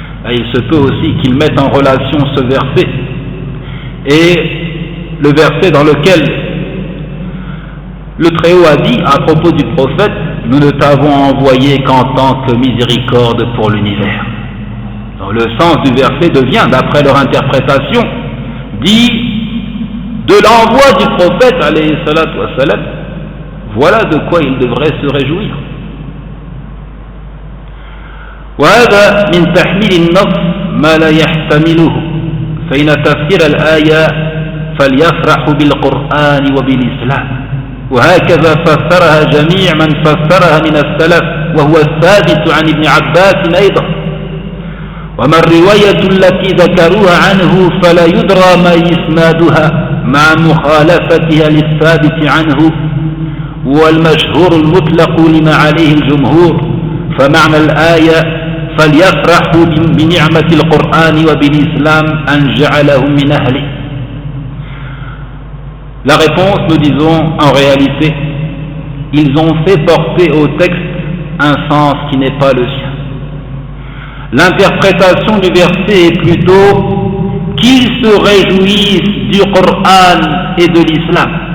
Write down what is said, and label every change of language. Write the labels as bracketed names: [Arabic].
[French] Et il se peut aussi qu'ils mettent en relation ce verset et le verset dans lequel le Très-Haut a dit à propos du prophète: nous ne t'avons envoyé qu'en tant que miséricorde pour l'univers. Donc le sens du verset devient, d'après leur interprétation, dit de l'envoi du prophète [Arabic] alayhi salatu wa salam, [French] voilà de quoi ils devraient se réjouir. [Arabic] وهذا من تحميل النص ما لا يحتمله، فإن تفسير الآية فليفرحوا بالقرآن وبالإسلام، وهكذا فسرها جميع من فسرها من السلف، وهو الثابت عن ابن عباس أيضا. وما الرواية التي ذكروها عنه فلا يدرى ما إسنادها مع مخالفتها للثابت عنه، والمشهور المطلق لما عليه الجمهور، فمعنى الآية فليفرحوا بنعمة القرآن وبالإسلام أن جعلهم من أهله. [French] La réponse, nous disons, en réalité, ils ont fait porter au texte un sens qui n'est pas le sien. L'interprétation du verset est plutôt qu'ils se réjouissent du Coran et de l'islam.